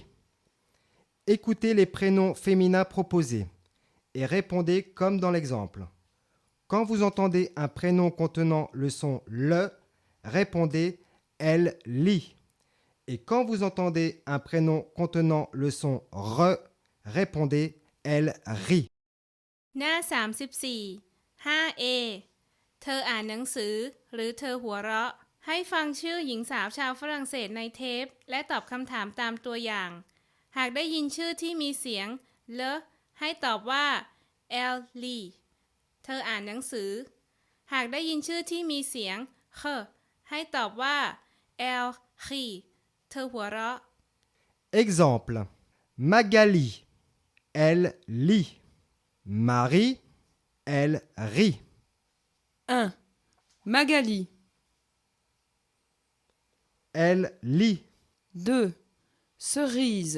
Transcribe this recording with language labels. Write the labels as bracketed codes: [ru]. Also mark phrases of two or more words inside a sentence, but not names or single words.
[fr] Écoutez les prénoms féminins proposés et répondez comme dans l'exemple. Quand vous entendez un prénom contenant le son le, répondez elle lit. Et quand vous entendez un prénom contenant le son re, répondez elle rit. [th] หน้า 34 5a เธออ่านหนังสือหรือเธอหัวเราะให้ฟังชื่อหญิงสาวชาวฝรั่งเศสในเทปและตอบคำถามตามตัวอย่าง หากได้ยินชื่อที่มีเสียงเลให้ตอบว่า [fr] elle lit [th] เธออ่านหนังสือ หากได้ยินชื่อที่มีเสียงเคให้ตอบว่า [fr] elle rit [th] เธอหัวเราะ [fr] Exemple. Magali, elle lit. Marie, elle rit. 1. Magali. Elle lit. 2. Cerise.